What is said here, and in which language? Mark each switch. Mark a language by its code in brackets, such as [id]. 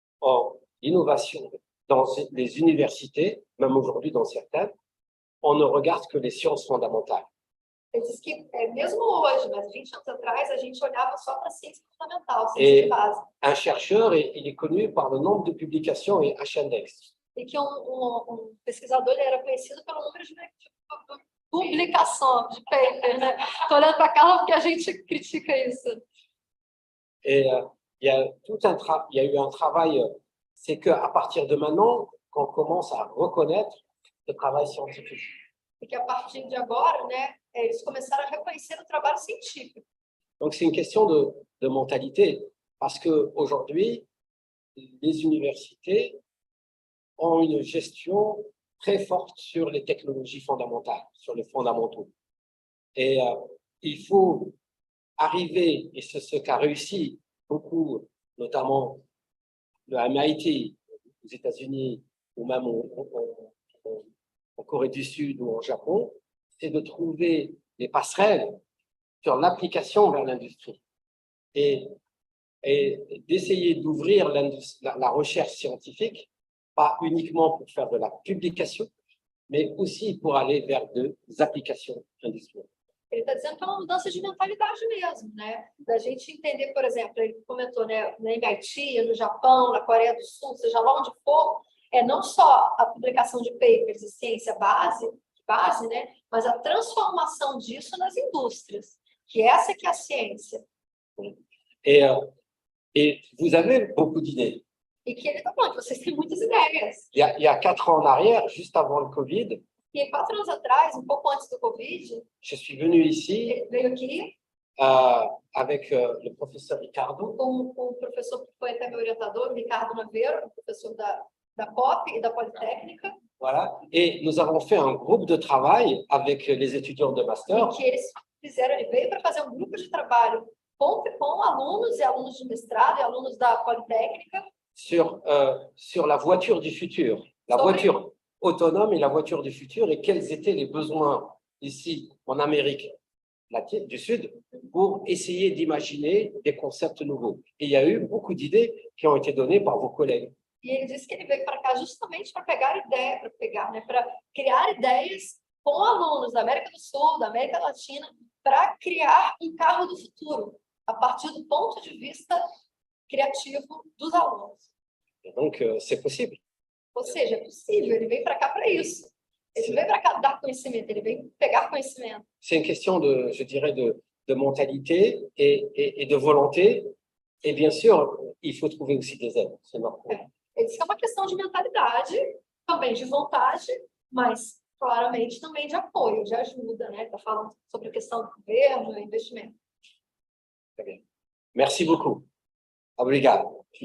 [fr] en innovation dans les universités, même aujourd'hui dans certaines, on ne regarde que les sciences fondamentales. [pt] ele diz que mesmo hoje, mas 20 anos atrás, a gente olhava só para a ciência fundamental, ciência de base. [fr] Un chercheur, il est connu par le nombre de publications et H-index. [pt] E que um pesquisador ele era conhecido pelo número de publicação, de paper, né? Estou olhando para a Carla porque a gente critica isso. [fr] Et il y a eu un travail, c'est qu'à partir de maintenant, qu'on commence à reconnaître le travail scientifique. [pt] E que a partir de agora, né, eles começaram a reconhecer o trabalho científico. [fr] Donc c'est une question de mentalité, parce qu'aujourd'hui, les universités ont une gestion très forte sur les technologies fondamentales, sur les fondamentaux. Et il faut arriver, et c'est ce qu'a réussi beaucoup, notamment le MIT aux États-Unis ou même en Corée du Sud ou au Japon, c'est de trouver des passerelles sur l'application vers l'industrie et d'essayer d'ouvrir la recherche scientifique, pas uniquement pour faire de la publication, mais aussi pour aller vers des applications industrielles. [pt] Ele está dizendo que é uma mudança de mentalidade mesmo, né? Da gente entender, por exemplo, ele comentou, né, na MIT, no Japão, na Coreia do Sul, seja lá onde for, não só a publicação de papers de ciência base, né, mas a transformação disso nas indústrias, que essa que é a ciência. [fr] Et vous avez beaucoup d'idées. [pt] E que ele está falando que vocês têm muitas ideias. [fr] Il y a 4 ans en arrière, juste avant le Covid, [pt] E 4 anos atrás, um pouco antes do Covid, [fr] je suis venu ici [pt] ele veio aqui [fr] avec le professeur Ricardo. [pt] com o professor que foi até meu orientador, o Ricardo Naveiro, professor da Coppe e da Politécnica. [fr] Voilà. Et nous avons fait un groupe de travail avec les étudiants de master. [pt] E que eles fizeram, ele veio para fazer um grupo de trabalho com alunos e alunos de mestrado e alunos da Politécnica. [fr] Sur la voiture du futur, la voiture autonome et la voiture du futur, et quels étaient les besoins ici en Amérique latine, du Sud pour essayer d'imaginer des concepts nouveaux. Et il y a eu beaucoup d'idées qui ont été données par vos collègues. [pt] E ele disse que ele veio para cá justamente para para criar ideias com alunos da América do Sul, da América Latina, para criar um carro do futuro, a partir do ponto de vista criativo dos alunos. [fr] Et donc, c'est possible. [pt] Ou seja, é possível, ele veio para cá para isso. Ele veio para cá dar conhecimento, ele veio pegar conhecimento. [fr] C'est une question de, je dirais, de mentalité et de volonté. Et bien sûr, il faut trouver aussi des aides. C'est normal. [pt] Ele disse que é uma questão de mentalidade, também de vontade, mas claramente também de apoio, de ajuda, né? Está falando sobre a questão do governo e investimento. [fr] Très bien. Merci beaucoup. [pt] Obrigado.